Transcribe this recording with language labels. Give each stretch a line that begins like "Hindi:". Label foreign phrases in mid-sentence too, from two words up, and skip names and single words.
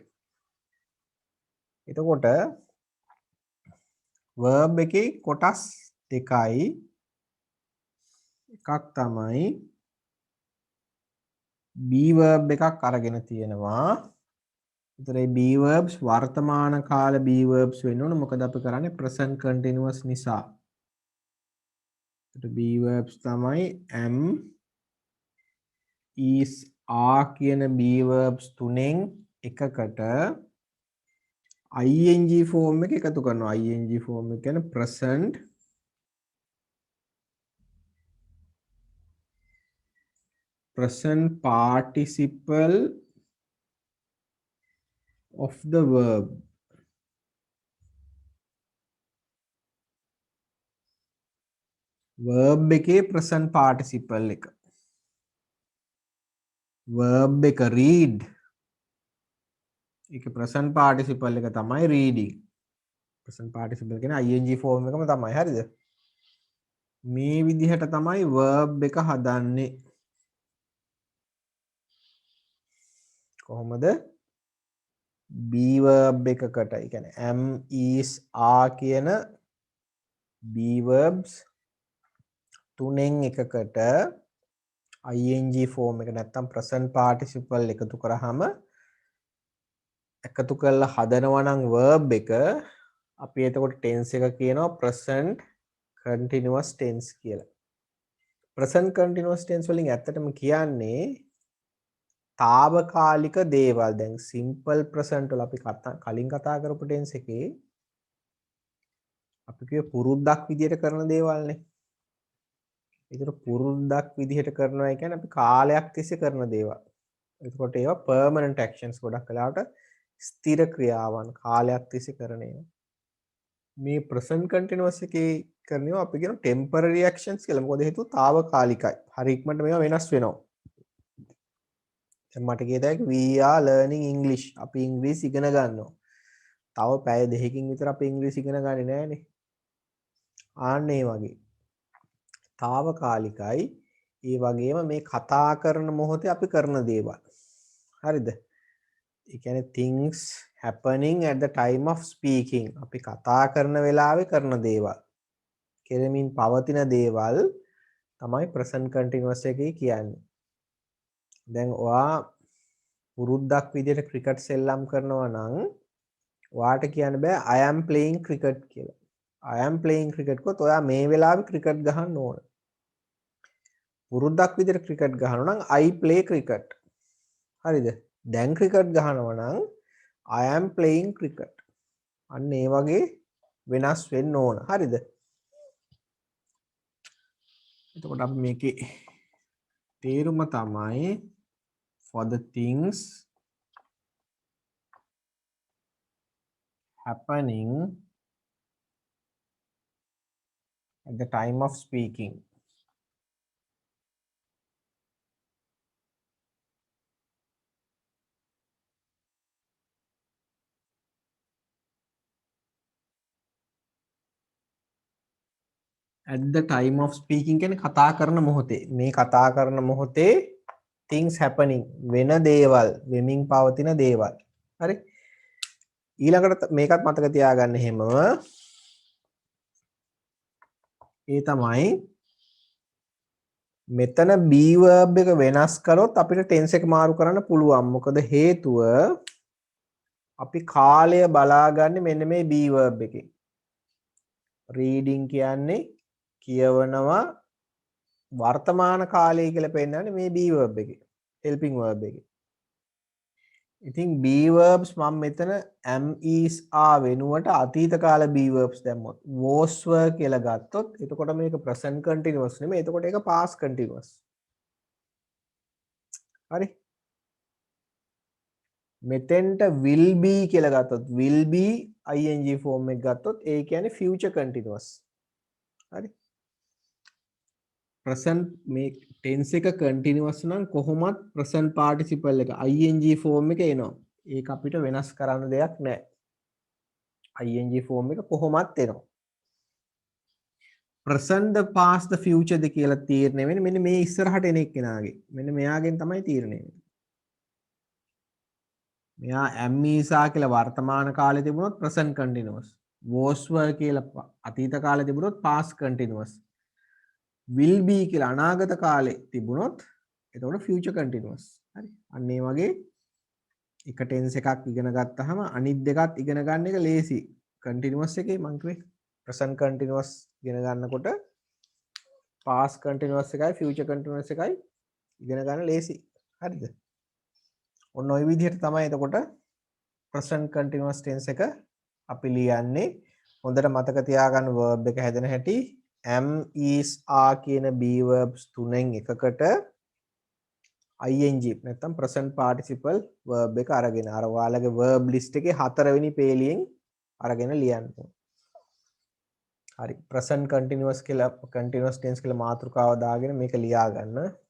Sinhala: එතකොට verb එකේ කොටස් දෙකයි. එකක් තමයි
English: be verb
Sinhala: එකක් අරගෙන තියෙනවා. ඒතර මේ
English: be verbs
Sinhala: වර්තමාන කාල
English: be verbs
Sinhala: වෙන්න ඕන. මොකද අපි කරන්නේ
English: present continuous
Sinhala: නිසා. ඒතර
English: be verbs
Sinhala: තමයි
English: am is are
Sinhala: කියන
English: be verbs
Sinhala: තුනෙන් එකකට
English: ing form
Sinhala: එක එකතු කරනවා.
English: ing form
Sinhala: එක කියන්නේ
English: present participle of the verb.
Sinhala: verb එකේ
English: present participle
Sinhala: එක. verb එක read. ඒක
English: present participle
Sinhala: එක තමයි reading.
English: present participle
Sinhala: කියන්නේ
English: ing form
Sinhala: එකම තමයි. හරිද? මේ විදිහට තමයි verb එක හදන්නේ. කොහොමද?
English: be verb
Sinhala: එකකට. ඒ කියන්නේ
English: am is are
Sinhala: කියන
English: be verbs
Sinhala: තුනෙන් එකකට
English: ing form
Sinhala: එක නැත්තම්
English: present participle
Sinhala: එකතු කරාම එකතු කරලා හදනවා නම් verb එක අපි එතකොට tense එක කියනවා
English: present continuous tense
Sinhala: කියලා.
English: present continuous tense
Sinhala: වලින් ඇත්තටම කියන්නේ తాවකාලික දේවල්. දැන්
English: simple present
Sinhala: වල අපි කලින් කතා කරපු tense එකේ අපි කිය පුරුද්දක් විදිහට කරන දේවල්නේ. ඒතර පුරුද්දක් විදිහට කරනවා කියන්නේ අපි කාලයක් තිස්සේ කරන දේවල්. එතකොට ඒවා
English: permanent actions
Sinhala: ගොඩක් වෙලාවට ස්ථිර ක්‍රියාවන් කාලයක් තිස්සේ කරන ඒවා. මේ
English: present continuous
Sinhala: එකේ කරනවා අපි කියන
English: temporary reactions
Sinhala: කියලා. මොකද හේතුව తాවකාලිකයි. හරි ඉක්මනට මේවා වෙනස් වෙනවා. දැන් මට කියත හැකි
English: we are learning English.
Sinhala: අපි ඉංග්‍රීසි ඉගෙන ගන්නවා. තව පැය දෙකකින් විතර අපි ඉංග්‍රීසි ඉගෙන ගන්නේ නැහනේ. ආන්න ඒ වගේ. తాවකාලිකයි. ඒ වගේම මේ කතා කරන මොහොතේ අපි කරන දේවල්. හරිද? ඒ කියන්නේ
English: things happening at the time of speaking.
Sinhala: අපි කතා කරන වෙලාවේ කරන දේවල්. කෙරෙමින් පවතින දේවල් තමයි present continuous එකේ කියන්නේ. දැන් ඔයා පුරුද්දක් විදිහට ක්‍රිකට් සෙල්ලම් කරනවා නම් ඔයාට කියන්න බෑ
English: I am playing cricket
Sinhala: කියලා.
English: I am playing cricket
Sinhala: කොත් ඔයා මේ වෙලාවේ ක්‍රිකට් ගහන්න ඕන. පුරුද්දක් විදිහට ක්‍රිකට් ගහනවා නම්
English: I play cricket.
Sinhala: හරිද? දැන් ක්‍රිකට් ගහනවා නම්
English: I am playing cricket.
Sinhala: අන්න ඒ වගේ වෙනස් වෙන්න ඕන. හරිද? එතකොට අපි මේකේ තේරුම තමයි
English: for the things happening at the time of speaking. At the time of speaking
Sinhala: කියන්නේ කතා කරන මොහොතේ. මේ කතා කරන මොහොතේ
English: things happening
Sinhala: වෙන දේවල්, වෙමින් පවතින දේවල්. හරි? ඊළඟට මේකත් මතක තියාගන්න එහෙමම ඒ තමයි මෙතන
English: be verb
Sinhala: එක වෙනස් කරොත් අපිට tense එක මාරු කරන්න පුළුවන්. මොකද හේතුව අපි කාලය බලාගන්නේ මෙන්න මේ
English: be verb
Sinhala: එකේ. reading කියන්නේ කියවනවා වර්තමාන කාලය කියලා පෙන්නන්නේ මේ
English: be verb
Sinhala: එකේ.
English: helping verb
Sinhala: එකේ. ඉතින්
English: be verbs
Sinhala: මම මෙතන
English: am is are
Sinhala: වෙනුවට අතීත කාල
English: be verbs
Sinhala: දැම්මොත්
English: was were
Sinhala: කියලා ගත්තොත් එතකොට මේක
English: present continuous
Sinhala: නෙමෙයි එතකොට ඒක
English: past continuous.
Sinhala: හරි? මෙතෙන්ට
English: will be
Sinhala: කියලා ගත්තොත්
English: will be ing form
Sinhala: එක ගත්තොත් ඒ කියන්නේ
English: future continuous.
Sinhala: හරි? present මේ tense එක continuous නම් කොහොමත්
English: present participle
Sinhala: එක
English: ing form
Sinhala: එක එනවා. ඒක අපිට වෙනස් කරන්න දෙයක් නැහැ.
English: ing form
Sinhala: එක කොහොමත් එනවා.
English: present the past the future
Sinhala: ද කියලා තීරණය වෙන්නේ මෙන්න මේ ඉස්සරහට එන එක්කෙනාගේ. මෙන්න මෙයාගෙන් තමයි තීරණය වෙන්නේ. මෙයා
English: am is are
Sinhala: කියලා වර්තමාන කාලේ තිබුණොත්
English: present continuous. was were
Sinhala: කියලා අතීත කාලේ තිබුණොත්
English: past continuous. will be
Sinhala: කියලා අනාගත කාලේ තිබුණොත් එතකොට
English: future continuous.
Sinhala: හරි. අන්න ඒ වගේ එක ටෙන්ස් එකක් ඉගෙන ගත්තාම අනිත් දෙකත් ඉගෙන ගන්න එක ලේසි. continuous එකේ මං කිව්වේ
English: present continuous
Sinhala: ඉගෙන ගන්නකොට
English: past continuous
Sinhala: එකයි
English: future continuous
Sinhala: එකයි ඉගෙන ගන්න ලේසි. හරිද? ඔන්න ওই විදිහට තමයි එතකොට
English: present continuous tense
Sinhala: එක අපි ලියන්නේ. හොඳට මතක තියාගන්න verb එක හැදෙන හැටි
English: am is are
Sinhala: කියන
English: be verbs
Sinhala: තුනෙන් එකකට ing නැත්නම්
English: present participle verb
Sinhala: එක අරගෙන අර ඔයාලගේ
English: verb list
Sinhala: එකේ 4 වෙනි පේලියෙන් අරගෙන ලියන්න. හරි
English: present continuous
Sinhala: කියලා
English: continuous tense
Sinhala: කියලා මාතෘකාව දාගෙන මේක ලියා ගන්න.